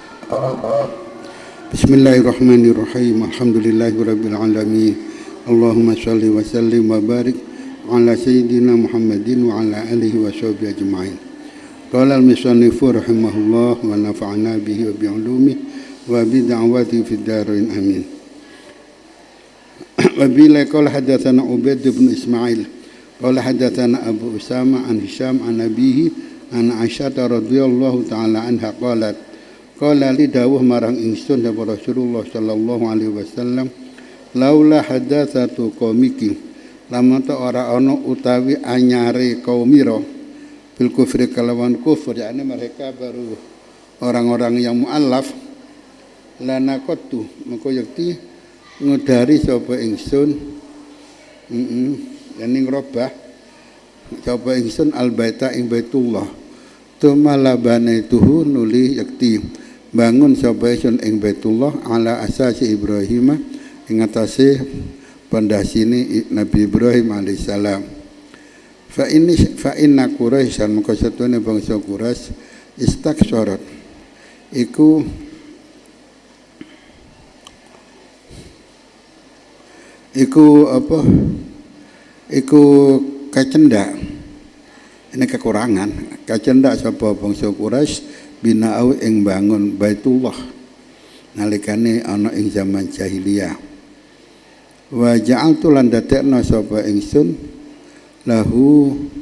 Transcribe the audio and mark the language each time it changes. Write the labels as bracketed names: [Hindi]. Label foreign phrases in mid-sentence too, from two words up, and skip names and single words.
[Arabic] بسم الله الرحمن الرحيم الحمد لله رب العالمين. اللهم صل وسلم وبارك على سيدنا محمد وعلى آله وصحبه أجمعين. قال المصنف رحمه الله ونفعنا به وبعلومه وبدعوات في الدارين آمين. وبلا قال حدثنا عبيد بن إسماعيل قال حدثنا أبو أسامة عن هشام عن أبيه عن عائشة رضي الله تعالى عنها قالت قال لي [Javanese] dawuh marang ingsun dawuh Rasulullah [Arabic] صلى الله عليه وسلم لولا حداثة قومك [Javanese] lamun ta ora ana utawi anyare kaumira [Arabic] بالكفر [Javanese] kalawan kufur [Indonesian] yakni mereka baru orang-orang yang mualaf [Arabic] لنقضت [Javanese] mengko yakti ngudari sapa ingsun yani ngrobah sapa ingsun albaita ing Baitullah tumalabanituhu nuli yakti bangun sapa ingsun ing Baitullah [Arabic] على أساس إبراهيم [Javanese] ing atase pondasine Nabi Ibrahim alaihissalam [Arabic] فإن قريشا [Javanese] maka satune bangsa Quraisy istaksarat iku kecendak [Indonesian] ini kekurangan [Javanese] kecendak sapa bangsa Quraisy bina'u ing bangun Baitullah nalikane ana ing zaman jahiliyah [Arabic] وجعلت [Javanese] lan dadekna sapa ingsun lahu